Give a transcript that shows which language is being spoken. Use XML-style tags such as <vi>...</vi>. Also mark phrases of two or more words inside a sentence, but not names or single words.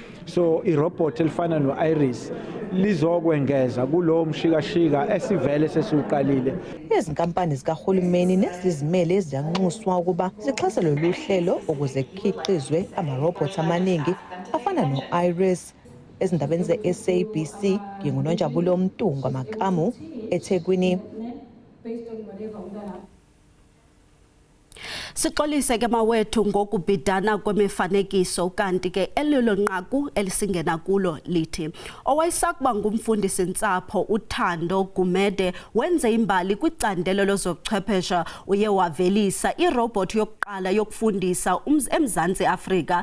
<zu>so irobot elifana no-iris lizokwengeza kulowo mshikashika esivele sesiwuqalile. Izinkampani zikahulumeni nezizimele ziyanxuswa ukuba zixhase lolu hlelo ukuze kukhiqizwe amarobhothi amaningi afana no-iris. Ezindabeni ze-SABC nginguNonjabulo Mtunga Makamu eThekwini.</zu> <xh>Sixolise ke mawethu ngokubhidana kwemifanekiso kanti ke elilo nqaku elisingena kulo lithi owayesakuba ngumfundisi ntsapho uThando Gumede wenze imbali kwicandelo lozochwephesha uye wavelisa irobot yokuqala yokufundisa eMzantsi Afrika.</xh>